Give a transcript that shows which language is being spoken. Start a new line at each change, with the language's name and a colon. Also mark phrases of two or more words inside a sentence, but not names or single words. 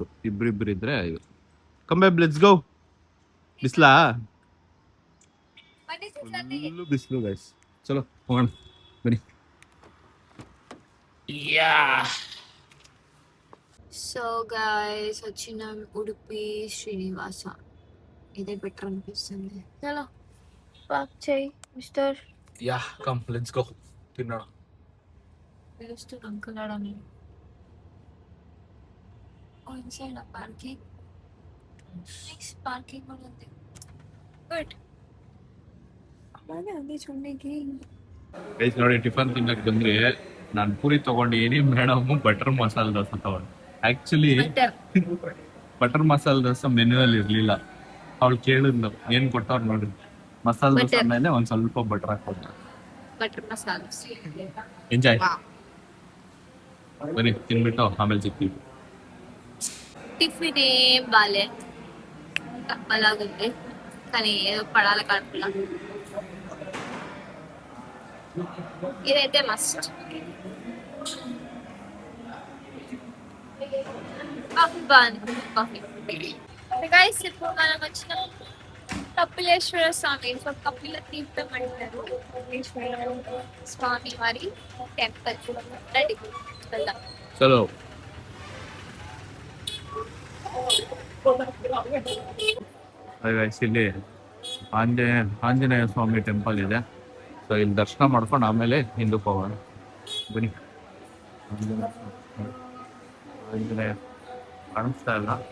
Kannada: ಇಬ್ರಿಬ್ರು ಇದ್ರೆ ಇದು. ಕಂಬೆ
English: let's go.
Kannada: ಬಿಸ್ಲಾ ಫುಲ್ಲು ಬಿಸಿಲು ಗೈಸ್. ಚಲೋ ಹೋಗೋಣ ಬನ್ನಿ. ಯಾ
English: so guys
Telugu: వచ్చినాం ఉడుపి శ్రీనివాస. ఇదే బెటర్ అనిపిస్తుంది. చలో పార్క్ చేయి మిస్టర్.
English: yeah come let's go. తిన్నాడు
Telugu: పిలుస్తూ అంకులాడని.
English: inside parking. next parking
Telugu: కూడా ఉంది. గుడ్. అలాగే ఉంది చూడడానికి.
Kannada: ಗೈಸ್ ನೋಡಿ ಟಿಫನ್ ತಿನ್ನಕ್ಕೆ ಬಂದ್ರೆ ನಾನು ಪೂರಿ ತಗೊಂಡಿದ್ದೀನಿ, ಮೇಡಮ್ ಬಟರ್ ಮಸಾಲೆ ದೋಸೆ ತಗೊಂಡು. ಆ್ಯಕ್ಚುಲಿ ಬಟರ್ ಮಸಾಲೆ ದೋಸೆ ಮೆನ್ಯೂಯಲ್ಲಿ ಇರಲಿಲ್ಲ. ಅವಳು ಕೇಳಿದ್ಲು ಏನು ಕೊಟ್ಟವ್ರು ನೋಡಿ, ಮಸಾಲೆ ದೋಸೆ ಮೇಲೆ ಒಂದು ಸ್ವಲ್ಪ ಬಟರ್ ಹಾಕೊಟ್ರು. ಬಟರ್ ಮಸಾಲೆ ಎಂಜಾಯ್. ಬನ್ನಿ ತಿನ್ಬಿಟ್ಟು ಆಮೇಲೆ ಸಿಗ್ತೀವಿ.
Telugu: టిఫిన్ ఏం బాలే, అలాగుంది కానీ ఏదో పడాలి కడుపులా. ఇదైతే మస్ట్. కాఫీ బాగుంది, కాఫీ. గైస్ ఇప్పుడు మనం వచ్చిన కపిలేశ్వర స్వామి, సో కపిల తీర్థం అంటారు, కపిలేశ్వర స్వామి వారి టెంపుల్. రెడీ వెళ్దాం.
Kannada: ಚಲೋ. ಇಲ್ಲಿ ಆಂಜನೇಯ ಸ್ವಾಮಿ ಟೆಂಪಲ್ ಇದೆ. ಸೊ ಇಲ್ಲಿ ದರ್ಶನ ಮಾಡ್ಕೊಂಡು ಆಮೇಲೆ ಹಿಂದಕ್ಕೆ ಹೋಗೋಣ ಬನ್ನಿ. ಆಂಜನೇಯ ಕಾಣಿಸ್ತಾ ಇಲ್ಲ.